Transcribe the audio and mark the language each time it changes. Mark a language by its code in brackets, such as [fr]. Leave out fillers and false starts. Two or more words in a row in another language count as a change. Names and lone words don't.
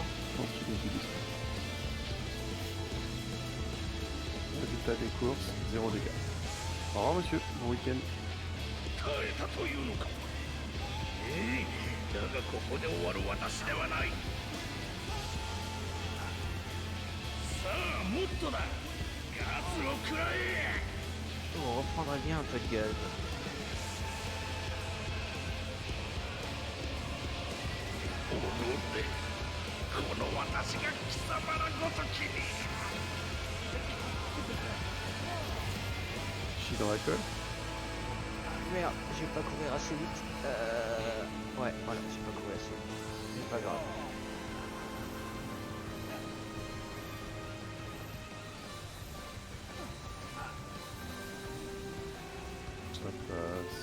[fr] Tranquille, résultat des courses, 0 dégâts. Au revoir monsieur, bon week-end. [ja] 耐えたというのか。だがここで終わる私ではない。さあもっとだ。ガスを食らえ。 [fr] On reprendrait bien un peu de gaz. [ja] 踊ってこの私が貴様らごときに。 [fr] Je suis dans la colle. Merde, je vais pas courir assez vite. Ouais, voilà, j'ai pas couru assez vite. C'est pas grave. Ça passe.